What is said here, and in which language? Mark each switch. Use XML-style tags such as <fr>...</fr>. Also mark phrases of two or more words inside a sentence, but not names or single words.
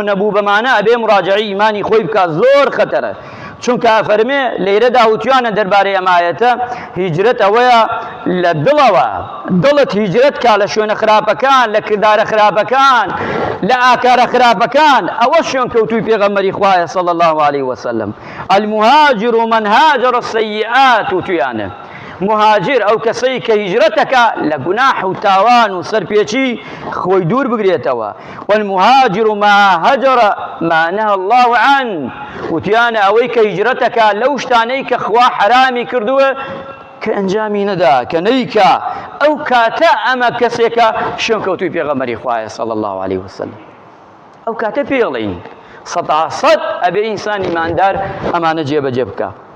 <ckb>نەبوو بەمانە ئەبێ مراجعی ئیمانی خۆی بکات زۆر خەتەرە چونکە فەرمێ لەیرەدا وتیانە دەربارەی ئەمایەتە هیجرەت ئەوەیە لە دڵەوە دڵت هیجرەت کا لە شوێنە خراپەکان لە کردارە خراپەکان لە ئاکارە خراپەکان ئەوە شوێن کەوتووی پێغەمبەری خوایە</ckb> <ar>صلی الله علیه وسلم المهاجر من هاجر السیئات</ar> <ckb>وتیانە مهاجر ئەو کەسەی کە هیجرەتەکە لە گوناح و تاوان و سەرپێچی خۆی دوور بگرێتەوە</ckb> <ar>والمهاجر ما هەجر ما نهى الله عنه</ar> <ckb>وتیانە ئەوەی کە هیجرەتەکە لەو شتانەی کە خوا حرامی کردووە کە ئەنجامی نەدا کە نەیکا ئەو کاتە ئەمە کەسێکە شوێن کەوتووی پێغەمبەری خوایە</ckb> <ar>صلی الله علیه وسلم</ar> <ckb>ئەو کاتە پێڵین سەد ئەبێ ئینسان ئیماندار ئەمانە جێبەجێ بکە.</ckb>